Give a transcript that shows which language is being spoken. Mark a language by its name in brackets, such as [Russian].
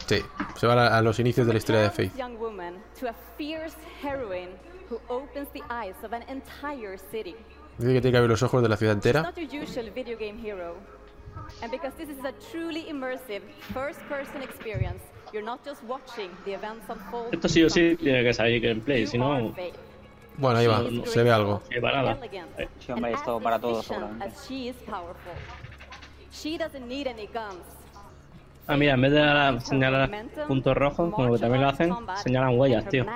[Spanish] Sí, se va a los inicios de la historia de Faith. [English] Young woman to a fierce heroine who opens the eyes of an entire city. [Spanish] Dice que tiene que abrir los ojos de la ciudad entera. [English] Not your usual video game hero. And because this is a truly immersive first person experience, you're not just watching the events unfold. [Spanish] Esto sí o sí tiene que salir gameplay, si no. Bueno, ahí va, se ve algo. Sí, vale. Sí, hombre, esto para todos. [English] She doesn't need any guns. [Spanish] Ah, mira, en vez de señalar puntos rojos, como que también lo hacen, señalan huellas, tío.